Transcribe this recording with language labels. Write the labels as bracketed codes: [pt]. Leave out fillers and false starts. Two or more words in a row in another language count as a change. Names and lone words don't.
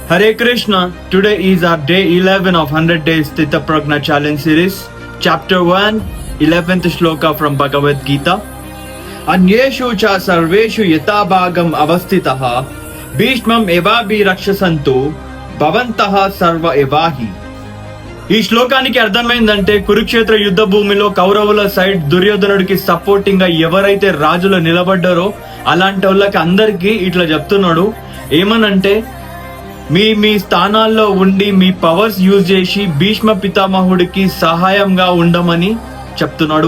[en] Hare Krishna. Today is our day 11 of 100 Days Stita Prajna Challenge Series. Chapter 1, 11th Shloka from Bhagavad Gita. [sa] अन्येषु च सर्वेषु यथा भागम् अवस्थिताः भीष्मम् एवाभि रक्षन्तु भवन्तः सर्व एव हि. [te] ఈ శ్లోకానికి అర్థమైందంటే కురుక్షేత్ర యుద్ధ భూమిలో కౌరవుల సైడ్ దుర్యోధనుడికి సపోర్టింగ్ గా ఎవరైతే రాజులు నిలబడ్డారో అలాంటి వాళ్ళకి అందరికి ఇట్లా చెప్తున్నాడు. ఏమనంటే మీ స్థానాల్లో ఉండి మీ [en] powers use [te] చేసి భీష్మ పితామహుడికి సహాయంగా ఉండమని చెప్తున్నాడు.